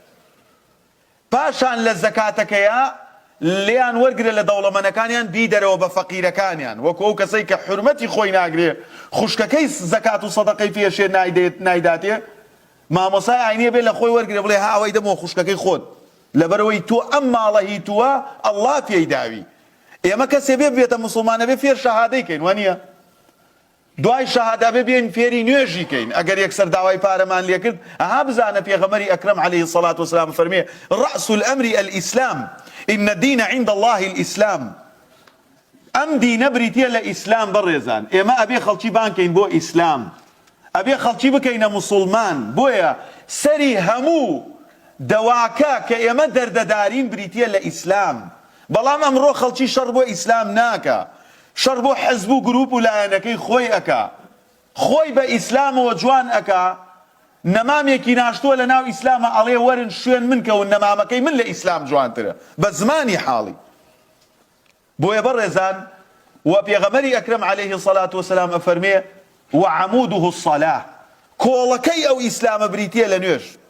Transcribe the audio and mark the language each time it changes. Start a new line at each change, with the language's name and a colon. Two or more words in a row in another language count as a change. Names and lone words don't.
Central Kurdish: پاشان لە زەکاتەکەیە لیان وەرگرە لە دەوڵەمەندەکانیان بیدەرەوە بە فەقیرەکانیان وەکو ئەو کەسەی کە حورمەتی خۆی ناگرێ خوشکەکەی زەکات و سەدەقەی فێشێ نایداتێ مامۆسای ئاینیە بێ لە خۆی وەرگرێ بڵێ ها ئەوەی دەمەوە خوشکەکەی خۆت لەبەرەوەی تۆ ئەم ماڵە هی تووە ئەڵڵا پێی داوی ئێمە کەسێ بێ بێتە موسڵمانە بێ فێر شەهادەی کەین وانە دوای شەهادا بێ بێن فێری نوێژی کەین ئەگەر یەکسەر داوای پارەمان لێ کرد ئەها بزانە پێغەمەری ئەکرەم عەلەیهی
Arabic: الصەلاة وەسەلام
Central Kurdish: فەرمێ
Arabic: رأس الأمر الإسلام إن الدين عند الله الإسلام
Central Kurdish: ئەم دینە بریتیە لە ئیسلام بەڕێزان ئێمە ئەبێ خەڵکی بانکەین بۆ ئیسلام ئەبێ خەڵکی بکەینە موسڵمان بۆیە سەری هەموو دەواکە کە ئێمە دەردەدارین بریتیە لە ئیسلام بەڵام ئەمڕۆ خەڵکی شەڕ بۆ ئیسلام ناکە شەڕ بۆ حەزب و گروپ و لایەنەکەی خۆی ئەکا خۆی بە ئیسلامەوە جوان ئەکا نەمامێکی ناشتووە لە ناو ئیسلامە ئەڵێ وەرن شوێن من کەون نەمامەکەی من لە ئیسلام جوانترە بە زمانی حاڵی بۆیە بەڕێزان و پێغەمەری ئەکرەم
Arabic: عەلەیهی الصەلاة وەسەلام
Central Kurdish: ئەفەرمێ
Arabic: وعەموودوه الصەلاة
Central Kurdish: کۆڵەکەی ئەو ئیسلامە بریتیە لە نوێژ